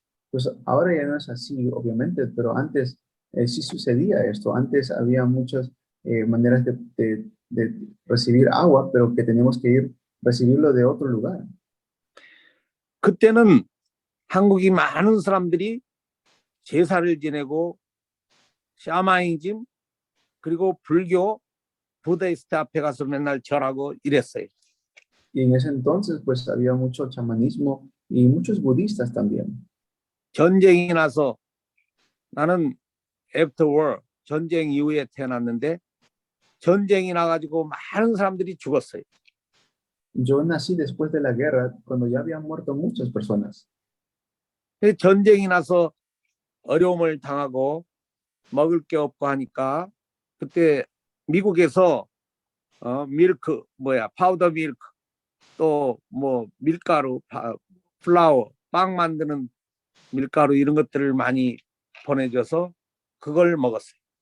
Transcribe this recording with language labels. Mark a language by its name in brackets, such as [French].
[Spanish] Pues ahora ya no es así, obviamente, pero antes sí sucedía esto. Antes había muchas maneras de recibir agua, pero que teníamos que recibirlo de otro lugar. [Korean] 그때는 한국이 많은 사람들이 제사를 지내고 샤마니즘 그리고 불교 부다이스트 앞에 가서 맨날 절하고 이랬어요. [Spanish] Y en ese entonces pues había mucho chamanismo y muchos budistas también. [Korean] 전쟁이 나서 나는 [English] after war [Korean] 전쟁 이후에 태어났는데 전쟁이 나가지고 많은 사람들이 죽었어요. [Spanish] Yo nací después de la guerra, cuando ya habían muerto muchas personas. [Korean] 전쟁이 나서 어려움을 당하고 먹을 게 없고 하니까 그때 미국에서 밀크 파우더 밀크 또 뭐 밀가루 플라워 빵 만드는 밀가루 이런 것들을 많이 보내줘서 그걸 먹었어요.